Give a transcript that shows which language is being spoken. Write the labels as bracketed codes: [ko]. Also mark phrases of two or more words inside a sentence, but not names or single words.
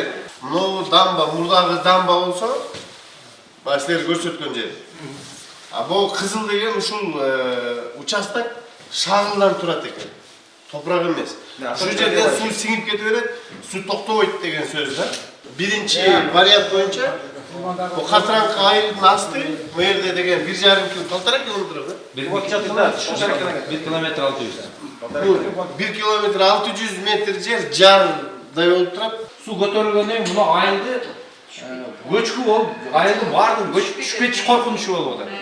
[ky] Мына дамба, мурдагы дамба болсо, баш силер көрсөткөн жер. А бул кызыл деген ушул участок шагылдан турат экен. Топурак эмес. Ушу жерден суу сиңип кете берет, суу токтобойт деген сөз да. Биринчи вариант боюнча bu Katranka айылдын асты, bu жерде деген 1,5 километр да? 1 километр 600. 1 километр 600 метр жер жардай болуп турат. Суу көтөрүлгөндөн мына айылды көчкү болуп, айылдын баардыгын көчүп түшүп кетиш коркунучу болуп атат.